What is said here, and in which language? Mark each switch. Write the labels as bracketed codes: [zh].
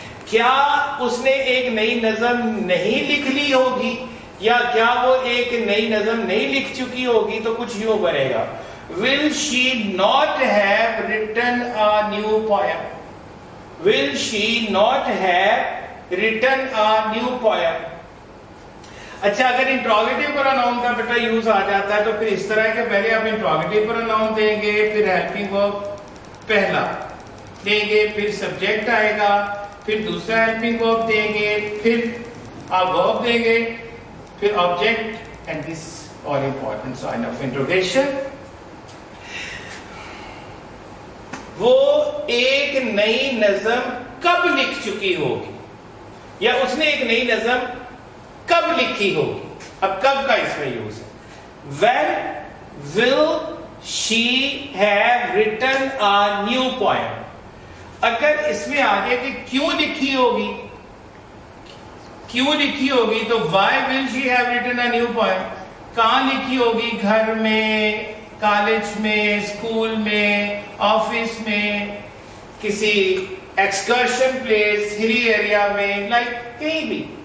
[ur] کیا اس نے ایک نئی نظم نہیں لکھ لی ہوگی یا کیا وہ ایک نئی نظم نہیں لکھ چکی ہوگی؟ تو کچھ یوں بنے گا, [en] will she not have written a new poem? Will she not have written a new poem? [ur] اچھا, اگر انٹروگیٹو پروناؤن کا بیٹا یوز آ جاتا ہے تو پھر اس طرح کہ پہلے آپ انٹروگیٹو پروناؤن دیں گے, پھر ہیلپنگ ورب پہلا دیں گے, پھر سبجیکٹ آئے گا, پھر دوسرا ہیلپنگ ورب دیں گے, پھر آپ ورب دیں گے, پھر object, [en] And this all important sign of interrogation. [ur] وہ ایک نئی نظم کب لکھ چکی ہوگی یا اس نے ایک نئی نظم کب لکھی ہوگی؟ اب کب کا اس میں یوز ہے. [en] When will she have written a new poem? [ur] اگر اس میں آگے کہ کیوں لکھی ہوگی, کیوں لکھی ہوگی تو [en] why will she have written a new poem? [ur] کہاں لکھی ہوگی؟ گھر میں, کالج میں, اسکول میں, آفس میں, کسی ایکسکرشن پلیس, ہلی ایریا میں, لائک کہیں بھی.